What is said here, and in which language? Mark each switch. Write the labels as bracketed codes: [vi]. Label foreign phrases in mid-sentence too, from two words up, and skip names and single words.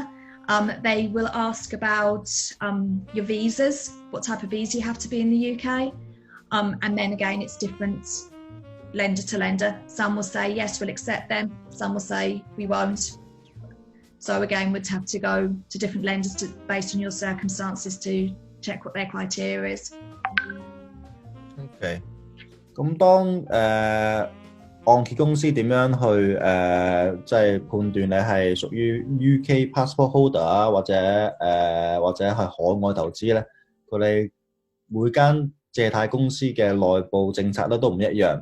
[en] They will ask about your visas, what type of visa you have to be in the UK. And then again, it's different lender to lender. Some will say, yes, we'll accept them. Some will say, we won't. So again, we'd have to go to different lenders based on your circumstances to check what their criteria is. [yue] Okay. 咁當按揭公司點樣去即係判斷你係屬於 [en] UK passport holder [yue] 啊，或者係海外投資咧？佢哋每間借貸公司嘅內部政策咧都唔一樣。